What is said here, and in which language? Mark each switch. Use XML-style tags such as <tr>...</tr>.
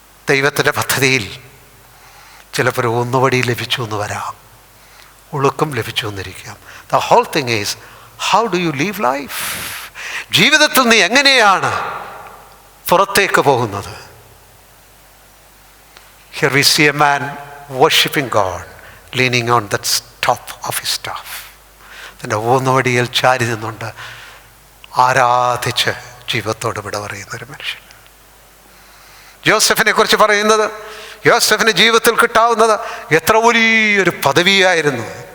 <ml>ദൈവത്തിൻ്റെ പദ്ധതിയിൽ ചിലപ്പോൾ ഊന്നുവടി ലഭിച്ചു എന്ന് വരാം, ഉളുക്കും ലഭിച്ചു എന്നിരിക്കാം.</ml> <en>The whole thing is how do you live life?</en> <ml>ജീവിതത്തിൽ നീ എങ്ങനെയാണ് പുറത്തേക്ക് പോകുന്നത്?</ml> <en>Here we see a man worshiping God, leaning on that top of his staff.</en> <ml>തൻ്റെ ഊന്നുവടിയിൽ ചാരി നിന്നുകൊണ്ട് ആരാധിച്ച് ജീവിതത്തോട് വിട പറയുന്ന ഒരു മനുഷ്യൻ. ജോസഫിനെ കുറിച്ച് പറയുന്നത്, യോസഫിന് ജീവിതത്തിൽ കിട്ടാവുന്നത് എത്ര വലിയൊരു പദവിയായിരുന്നു.</ml>